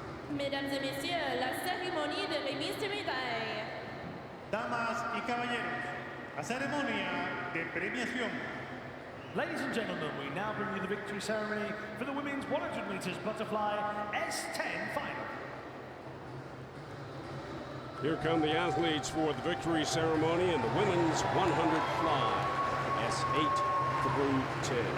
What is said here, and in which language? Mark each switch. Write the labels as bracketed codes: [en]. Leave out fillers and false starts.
[fr] Mesdames et messieurs, la cérémonie de remise de médailles. [es] Damas y caballeros, la ceremonia de premiación. [en] Ladies and gentlemen, we now bring you the victory ceremony for the women's 100 meters butterfly S10 final. Here come the athletes for the victory ceremony in the women's 100 fly, S8 through 10.